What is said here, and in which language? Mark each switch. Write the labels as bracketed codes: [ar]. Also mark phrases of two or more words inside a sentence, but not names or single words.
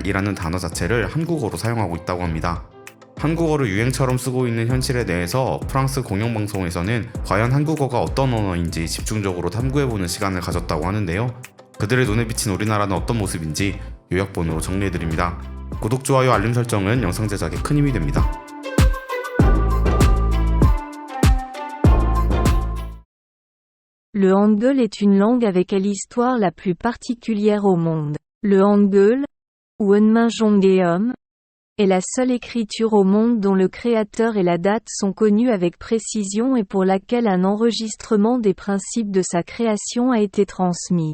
[ko] 이라는 단어 자체를 한국어로 사용하고 있다고 합니다. 한국어를 유행처럼 쓰고 있는 현실에 대해서 프랑스 공영방송에서는 과연 한국어가 어떤 언어인지 집중적으로 탐구해보는 시간을 가졌다고 하는데요. 그들의 눈에 비친 우리나라는 어떤 모습인지 요약본으로 정리해드립니다. 구독, 좋아요, 알림 설정은 영상 제작에 큰 힘이 됩니다. [fr] Le hangul est une langue avec l'histoire la plus particulière au monde. Le hangul, ou Hunminjeongeum, est la seule écriture au monde dont le créateur et la date sont connus avec précision et pour laquelle un enregistrement des principes de sa création a été transmis.